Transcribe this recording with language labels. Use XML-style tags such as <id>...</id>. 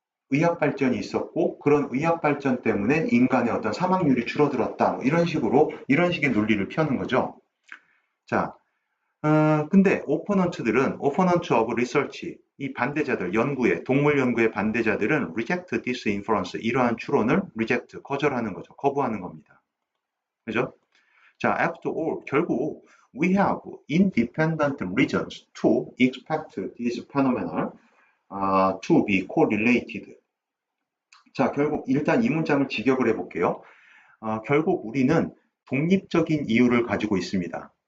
<ko>의학 발전이 있었고 그런 의학 발전 때문에 인간의 어떤 사망률이 줄어들었다. 뭐 이런 식의 논리를 펴는 거죠. 자, 근데 오퍼넌트 오브 리서치, 이 반대자들, 동물 연구의 반대자들은</ko> <en>reject this inference,</en> <ko>이러한 추론을 거절하는 거죠. 거부하는 겁니다. 그죠?</ko> <en>자, after all,</en> <ko>결국</ko> <en>we have independent reasons to expect these phenomena to be correlated.</en> <ko>자, 결국 일단 이 문장을 직역을 해볼게요. 결국 우리는 독립적인 이유를 가지고 있습니다.</ko>